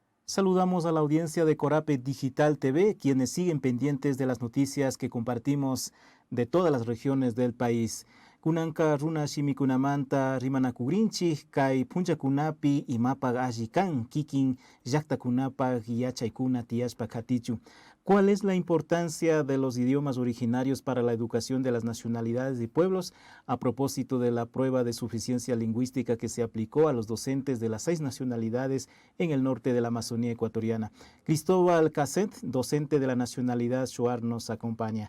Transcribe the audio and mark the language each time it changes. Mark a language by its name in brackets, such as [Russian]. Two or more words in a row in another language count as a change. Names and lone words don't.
[Spanish] Saludamos a la audiencia de Corape Digital TV, quienes siguen pendientes de las noticias que compartimos de todas las regiones del país. [Quechua] Kunanka runa shimikunamanta rimanakugrinchi kai punchakunapi imapag allikan kikin llaqtakunapag yachaykuna tiyashpa katichu. [Spanish] ¿Cuál es la importancia de los idiomas originarios para la educación de las nacionalidades y pueblos a propósito de la prueba de suficiencia lingüística que se aplicó a los docentes de las 6 nacionalidades en el norte de la Amazonía ecuatoriana? Cristóbal Casset, docente de la nacionalidad Shuar, nos acompaña.